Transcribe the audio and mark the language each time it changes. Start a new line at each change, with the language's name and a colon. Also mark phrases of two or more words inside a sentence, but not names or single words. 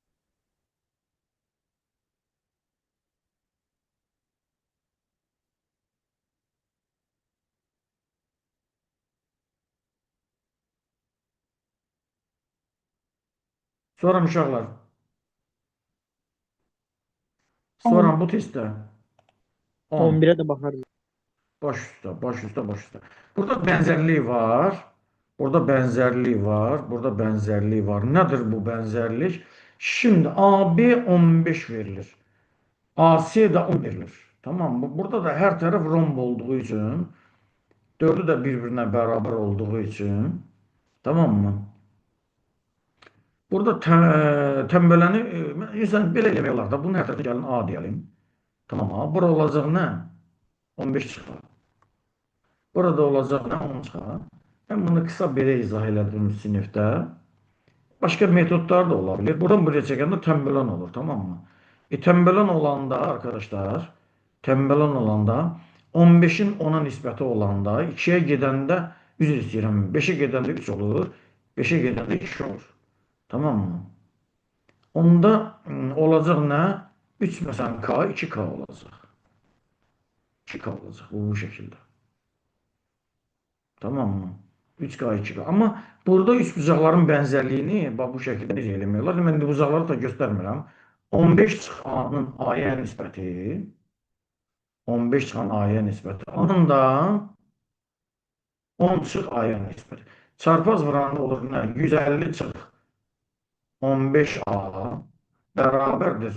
Azerbaijani: Sonra uşaqlar. 10. Sonra bu testdə 10.
Turkish: 11'e de bakarız.
Azerbaijani: Baş üstə, baş üstə, baş üstə.
Turkish: Burada benzerlik var. Burada benzerlik var. Burada benzerlik var. Nedir bu benzerlik? Şimdi AB 15 verilir. AC de 10 verilir. Tamam mı? Burada da her taraf romb olduğu için, dördü de birbirine beraber olduğu için, tamam mı?
Azerbaijani: Burada tembeləni insan belə eləmək olar da. Bunun hər tərəfə gəlin A deyəlim.
Turkish: Tamam mı?
Azerbaijani: Bura olacaq nə? 15 çıxar. Burada olacaq nə? 10 çıxar. Mən bunu qısa belə izah elədim sinifdə.
Turkish: Başka metotlar da olabilir. Buradan buraya çekende tembelon olur, tamam mı? Tembelon olanda arkadaşlar, tembelon olanda 15'in 10'a nispeti olanda 2'ye gidende,
Azerbaijani: üzr istəyirəm,
Turkish: 5'e gidende 3 olur, 5'e gidende 2 olur. Tamam mı? Onda olacak ne? 3 mesela K, 2K olacak. 2K olacak bu şekilde. Tamam mı? 3K, 2K. Ama burada üç bucaqların benzerliğini bak bu şekilde necə eləmiyorlar.
Azerbaijani: Mən bu bucaqları da göstərmirəm. 15 çıx A-nın A-ya nisbəti 15 çıxan A-ya nisbəti. A-nın da 10 çıx A-ya nisbəti. Çarpaz vuranda olur nə? 150 çıx 15A bərabərdir.